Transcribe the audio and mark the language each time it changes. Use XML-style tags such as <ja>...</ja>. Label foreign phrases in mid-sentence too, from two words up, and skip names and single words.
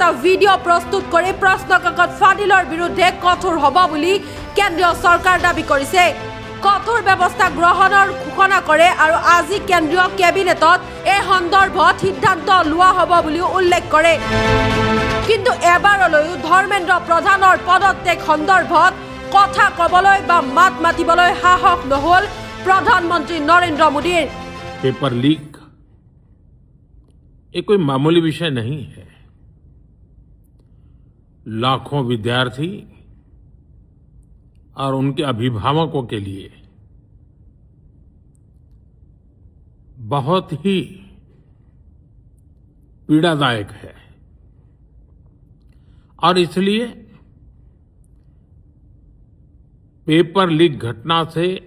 <as>ভিডিঅ' প্ৰস্তুত কৰি প্ৰশ্নকাকত ফাদিলৰ বিৰুদ্ধে কঠোৰ হ'ব বুলি কেন্দ্ৰীয় চৰকাৰ দাবী কৰিছে কঠোৰ ব্যৱস্থা গ্ৰহণৰ ঘোষণা কৰে আৰু আজি কেন্দ্ৰীয় কেবিনেটত এই সন্দৰ্ভত সিদ্ধান্ত লোৱা হ'ব বুলি উল্লেখ কৰে কিন্তু এবাৰলৈও ধৰ্মেন্দ্ৰ প্ৰধানৰ পদত্যাগ সন্দৰ্ভত কথা ক'বলৈ বা মাত মাতিবলৈ সাহস নহ'ল প্ৰধানমন্ত্ৰী নৰেন্দ্ৰ মোদীৰ</as> <hi>पेपर लीक ये कोई मामूली विषय नहीं है लाखों विद्यार्थी और उनके अभिभावकों के लिए बहुत ही पीड़ादायक है और इसलिए पेपर लीक घटना से</hi>